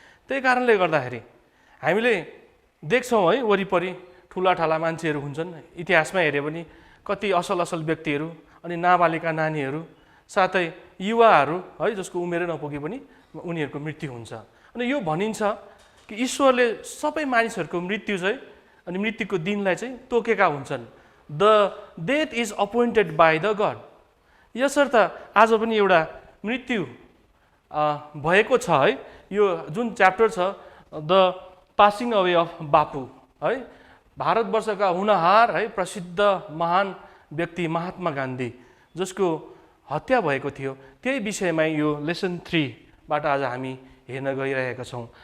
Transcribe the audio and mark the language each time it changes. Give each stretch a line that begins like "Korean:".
Nepali: त्यही कारणले गर्दाखेरि हामीले देख्छौँ है, वरिपरि ठुला मान्छेहरू हुन्छन्, इतिहासमा हेऱ्यो भने कति असल व्यक्तिहरू अनि नाबालिका नानीहरू साथै युवाहरू है जसको उमेरै नपुगे पनि उनीहरूको मृत्यु हुन्छ। अनि यो भनिन्छ कि ईश्वरले सबै मानिसहरूको मृत्यु चाहिँ अनि मृत्युको दिनलाई चाहिँ तोकेका हुन्छन्।
English: The death is appointed by the God.
Nepali: यसर्थ आज पनि एउटा मृत्यु भएको छ है। यो जुन च्याप्टर छ द पासिङ अवे अफ बापु है, भारतवर्षका हुनहार है प्रसिद्ध महान व्यक्ति महात्मा गान्धी जसको हत्या भएको थियो, त्यही विषयमा यो लेसन 3बाट आज हामी हेर्न गइरहेका छौँ।